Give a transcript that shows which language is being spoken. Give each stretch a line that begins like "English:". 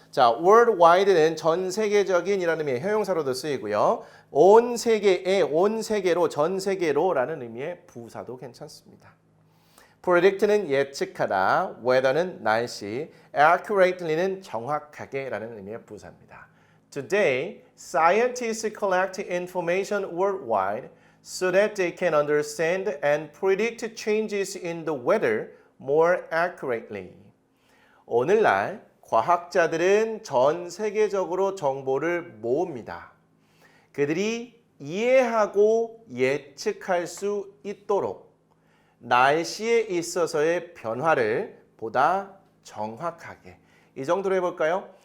Korean: 자, worldwide는 전 세계적인 이라는 의미의 형용사로도 쓰이고요. 온 세계에, 온 세계로, 전 세계로라는 의미의 부사도 괜찮습니다. predict는 예측하다, weather는 날씨, accurately는 정확하게라는 의미의 부사입니다.
English: Today, scientists collect information worldwide so that they can understand and predict changes in the weather more accurately.
Korean: 오늘날 과학자들은 전 세계적으로 정보를 모읍니다. 그들이 이해하고 예측할 수 있도록 날씨에 있어서의 변화를 보다 정확하게. 이 정도로 해볼까요?